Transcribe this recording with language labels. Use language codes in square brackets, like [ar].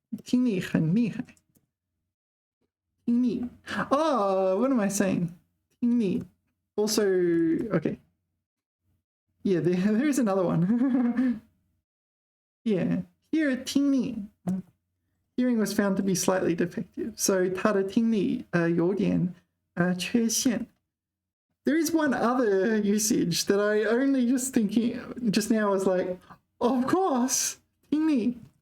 [zh] 听力很厉害.听力. [en] Oh, what am I saying? 听力.Also, okay. Yeah, there is another one. Yeah, here at 听力, hearing was found to be slightly defective. [zh] So 他的听力有点缺陷. [en] There is one other usage that I only just now was like, of course, 听力.